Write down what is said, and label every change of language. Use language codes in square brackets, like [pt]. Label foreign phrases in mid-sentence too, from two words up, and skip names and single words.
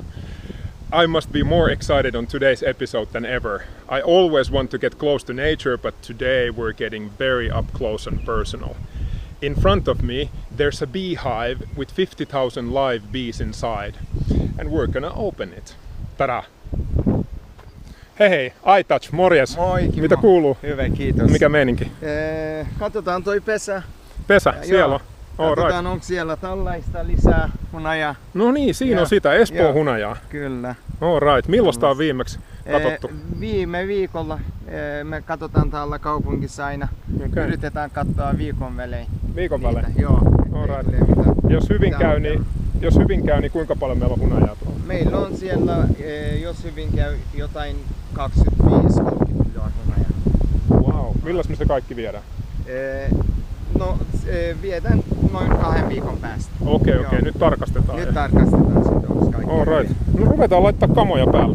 [en] I must be more excited on today's episode than ever. I always want to get close to nature, but today we're getting very up close and personal. In front of me, there's a beehive with 50,000 live bees inside, and we're gonna open it. Tada! [fi] Hei, iTouch, morjes! Moi, Kimmo. Mitä kuuluu? Hyvä, kiitos. Mikä meininki? Katsotaan toi pesä. Pesä, siellä on. Katsotaan, onko siellä tällaista lisää hunajaa. No niin, siinä on sitä Espoon hunajaa. Kyllä. [en] All right. [fi] Milloin tää on viimeksi katsottu? Viime viikolla me katsotaan täällä kaupungissa aina. [en] Okay. [fi] Yritetään katsoa viikon välein. Viikon välein? Joo. [en] All right. [fi] Jos hyvin käy, niin kuinka paljon meillä on hunajaa tuolla? Meillä on siellä, jos hyvin käy, jotain 25-30 kiloa hunajaa. [en] Wow. [fi] Milloin me se kaikki viedään? No, viedään noin 2 viikon päästä. Okei. Nyt tarkastetaan. Nyt tarkastetaan sitten, onko kaikki. [en] All right. [fi] No ruvetaan laittaa kamoja päälle.